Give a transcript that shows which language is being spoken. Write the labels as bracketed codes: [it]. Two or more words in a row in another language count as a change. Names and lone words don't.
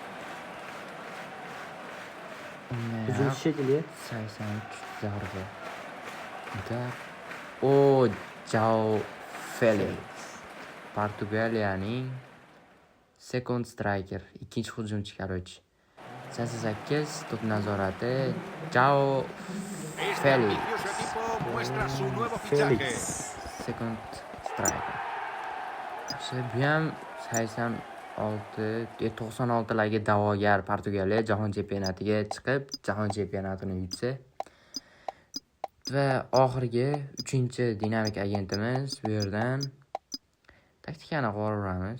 [uz] Hücum şekli. 83 zarba. João Felix. Portugaliyaning [en] second striker, [uz] ikkinchi hujumchi qarorchi. 88 top nazorati João [es] Este Felix. ambicioso equipo muestra su nuevo Felix. fichaje. [en] Second striker. [uz] Yaxshi, bu ham 96larga da'vogar Portugaliya jahon chempionatiga chiqib, jahon chempionatini yutsa. Va oxirgi 3-dinamik agentimiz bu yerdan taktikani qoraveramiz.